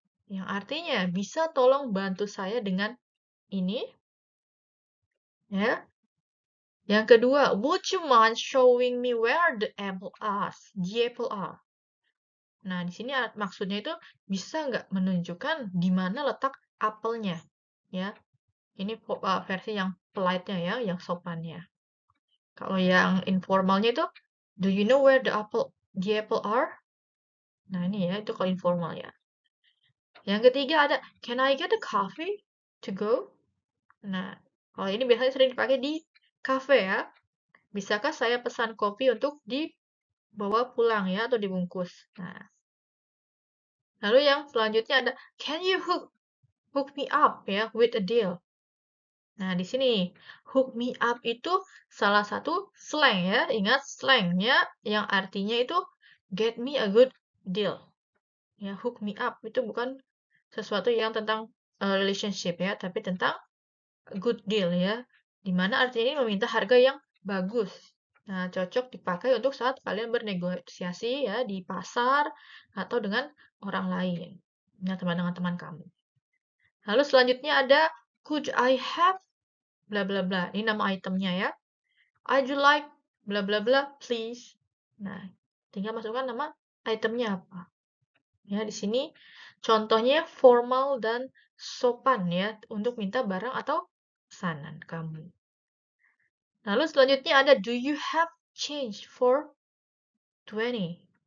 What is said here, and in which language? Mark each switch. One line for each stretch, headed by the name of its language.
Indonesian: Yang artinya, bisa tolong bantu saya dengan ini? Ya. Yang kedua,
English: would you mind showing me where the apple are? The apple are.
Indonesian: Nah, di sini maksudnya itu bisa nggak menunjukkan di mana letak apelnya? Ya, ini versi yang polite-nya ya, yang sopannya. Kalau yang informalnya itu,
English: do you know where the apple are?
Indonesian: Nah, ini ya, itu kalau informal ya. Yang ketiga ada,
English: can I get a coffee to go?
Indonesian: Nah, kalau ini biasanya sering dipakai di cafe ya. Bisakah saya pesan kopi untuk dibawa pulang ya, atau dibungkus? Nah, lalu yang selanjutnya ada,
English: can you hook me up ya, with a deal?
Indonesian: Nah, di sini hook me up itu salah satu slang ya. Ingat slangnya yang artinya itu
English: get me a good deal.
Indonesian: Ya,
English: hook me up
Indonesian: itu bukan sesuatu yang tentang relationship ya, tapi tentang good deal ya. Dimana artinya ini meminta harga yang bagus. Nah, cocok dipakai untuk saat kalian bernegosiasi ya di pasar atau dengan orang lain. Nah, teman kamu. Lalu selanjutnya ada
English: could I have bla bla bla.
Indonesian: Ini nama itemnya ya.
English: I'd like bla bla bla please.
Indonesian: Nah, tinggal masukkan nama itemnya apa. Ya, di sini contohnya formal dan sopan ya untuk minta barang atau pesanan kamu. Lalu selanjutnya ada
English: do you have change for 20?